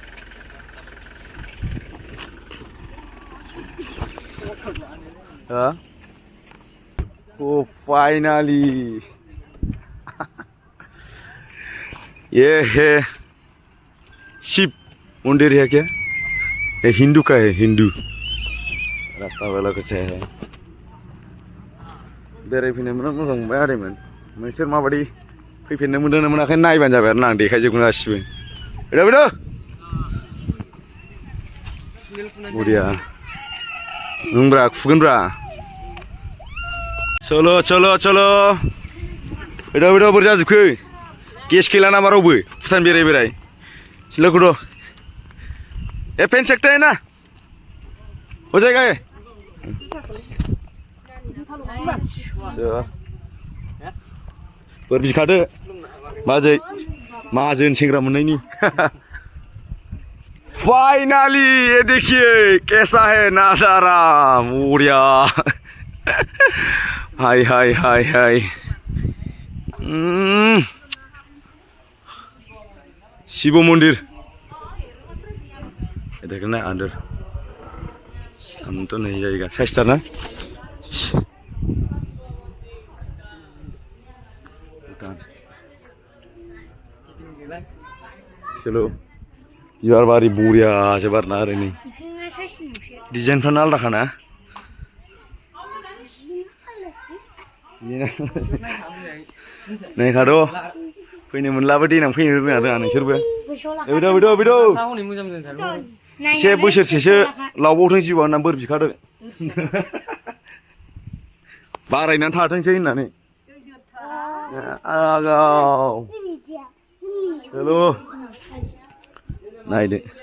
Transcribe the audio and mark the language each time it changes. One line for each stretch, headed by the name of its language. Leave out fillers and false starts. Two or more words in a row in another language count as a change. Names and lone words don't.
Hindi: ओ फाइनाली ये है शिव मंदिर है क्या ये हिंदू का है हिंदू रास्ता वाला कुछ है
Bodo: बेरायफैनो मोजां मोनबाय आदैमोन नोंसोर माबायदि फैफिननो मोनदों ना मोनाखै नायबानो जाबाय आरोना आं देखायजोबगोन गासिबो फैदो बरिया नोंब्रा खुगोनब्रा
Hindi: चलो चलो चलो
Bodo: फैदो बोरै जाजोबखो गेस खेला नामा रावबो भुटान बेराय सिलाखौथ'
Hindi: ए पेन सकते हैं ना हो जाएगा ये
Bodo: बोर बिखादो बाजै माहाजोन सेंग्रा मोननायनि
Hindi: फाइनाली ये देखिए कैसा है नजारा बढ़िया हाय हाय हाय हाय शिव मंदिर देखो ना अंदर हम तो नहीं जाएगा सस्ता ना
Bodo: चलो बिबार बारि बरिया बारना आरो नै डिजाइनफ्रानो आलदाखा ना नायखाद' फैनो मोनलाबो देनां फैनो रोङा नोंसोरबो फैदो एसे बोसोरसेसो लावबावथों जिउआ होननानै बोर बिखादो बारायनानै थाथोंसै होननानै आगाव हेल' नायदो